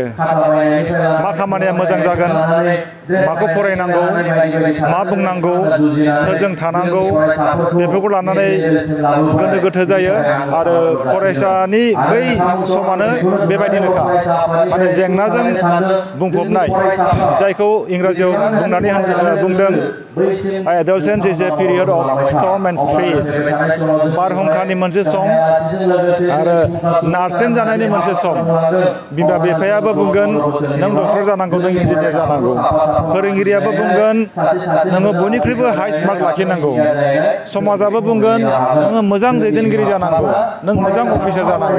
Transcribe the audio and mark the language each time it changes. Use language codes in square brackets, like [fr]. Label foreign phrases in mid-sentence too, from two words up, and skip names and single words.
[brx] मा खामानिया मोजां जागोन, माखौ फरायनांगौ, मा बुंनांगौ, सोरजों थानांगौ, बेफोरखौ लानानै गोनो गोथो जायो। आरो फरायसानि बै समानो बेबायदिनोखा, माने जेंनाजों बुंफबनाय, जायखौ इंराजियाव बुंदों [en] adolescence is a period of storm and stress। [brx] बारहुंखानि मोनसे सम आरो नारसेन जानायनि मोनसे सम। बिमा बिफायाबो बुंगोन नों डक्टर जानांगौ, नों इन्जिनियार जानांगौ। फोरोंगिरियाबो बुंगोन नोङो बयनिख्रुइबो [en] highest mark [brx] लाखिनांगौ। समाजाबो बुंगोन नोङो मोजां दैदेनगिरि जानांगौ, नों मोजां अफिसार जानांगौ।